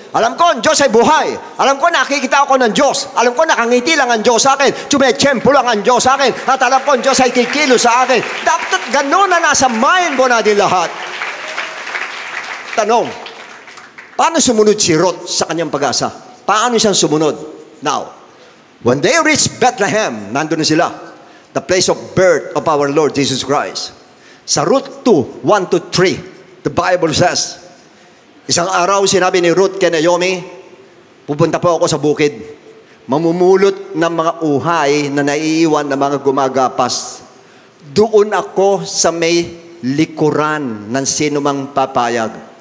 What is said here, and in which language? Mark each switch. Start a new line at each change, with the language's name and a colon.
Filipino: Alam ko, ang Diyos ay buhay. Alam ko, nakikita ako ng Diyos. Alam ko, nakangiti lang ang Diyos sa akin. Tumechempo lang ang Diyos sa akin. At alam ko, ang Diyos ay kikilos sa akin. Dapat gano'n na nasa mind mo natin lahat. Tanong, paano sumunod si Ruth sa kanyang pag-asa? Paano siyang sumunod?
English: Now, when they reached Bethlehem,
Filipino: nandun na sila,
English: the place of birth of our Lord Jesus Christ.
Filipino: Sa Ruth 2, 1-3,
English: the Bible says,
Filipino: isang araw sinabi ni Ruth kay Naomi, pupunta po ako sa bukid, mamumulot ng mga uhay na naiiwan ng mga gumagapas. Doon ako sa may likuran ng sinumang papayag.